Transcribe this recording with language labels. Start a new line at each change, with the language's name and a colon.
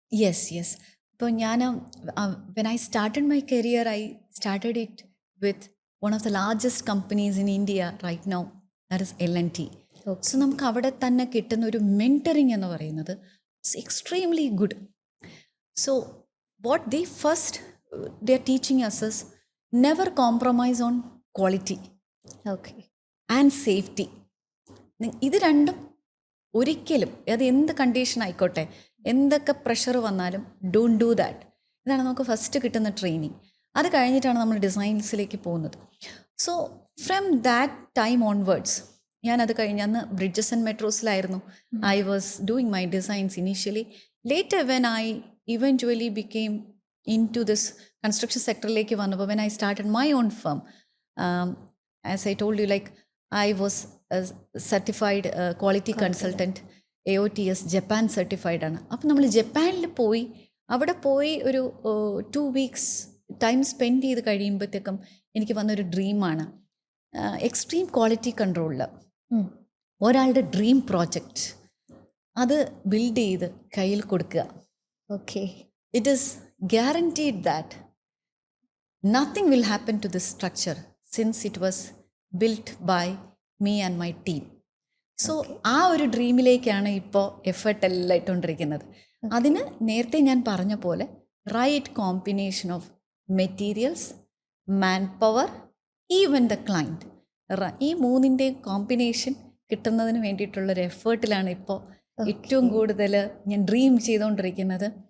English: Yes.
Malayalam: ഇപ്പോൾ ഞാൻ
English: When I started my career, I started it with one of the largest companies in India right now, that is L&T.
Malayalam: So നമുക്ക് അവിടെ തന്നെ കിട്ടുന്ന ഒരു mentoring എന്ന് പറയുന്നത്
English: It's extremely good. So what they are teaching us is never compromise on quality and safety.
Malayalam: ഇത് രണ്ടും ഒരിക്കലും, അത് എന്ത് കണ്ടീഷൻ ആയിക്കോട്ടെ, എന്തൊക്കെ പ്രഷർ വന്നാലും
English: Don't do that.
Malayalam: ഇതാണ് നമുക്ക് ഫസ്റ്റ് കിട്ടുന്ന ട്രെയിനിങ്. അത് കഴിഞ്ഞിട്ടാണ് നമ്മൾ ഡിസൈൻസിലേക്ക് പോകുന്നത്.
English: so from that time onwards,
Malayalam: ഞാനത് കഴിഞ്ഞ് അന്ന് bridges and മെട്രോസിലായിരുന്നു
English: I was doing my designs initially. Later when I eventually became into this construction sector-ലേക്ക് വന്നപ്പോൾ when I started my own firm, as I told you, like I was a certified quality consultant, AOTS
Malayalam: Japan certified ആണ്. അപ്പോൾ നമ്മൾ ജപ്പാനിൽ പോയി, അവിടെ പോയി ഒരു 2 weeks time spend ചെയ്ത് കഴിയുമ്പോഴത്തേക്കും എനിക്ക് വന്നൊരു ഡ്രീമാണ് എക്സ്ട്രീം ക്വാളിറ്റി കൺട്രോളിൽ ഒരാളുടെ ഡ്രീം പ്രോജക്റ്റ് അത് ബിൽഡ് ചെയ്ത് കയ്യിൽ കൊടുക്കുക.
English: Okay. It is guaranteed that nothing will happen to this structure since it was built by me and my team.
Malayalam: So ആ ഒരു ഡ്രീമിലേക്കാണ് ഇപ്പോൾ എഫേർട്ട് എല്ലാം ഇട്ടുകൊണ്ടിരിക്കുന്നത്. അതിന് നേരത്തെ ഞാൻ പറഞ്ഞ പോലെ
English: right combination of materials, manpower, even the client,
Malayalam: ഈ 3ൻ്റെയും കോമ്പിനേഷൻ കിട്ടുന്നതിന് വേണ്ടിയിട്ടുള്ളൊരു എഫേർട്ടിലാണ് ഇപ്പോൾ ഏറ്റവും കൂടുതൽ ഞാൻ ഡ്രീം ചെയ്തുകൊണ്ടിരിക്കുന്നത്.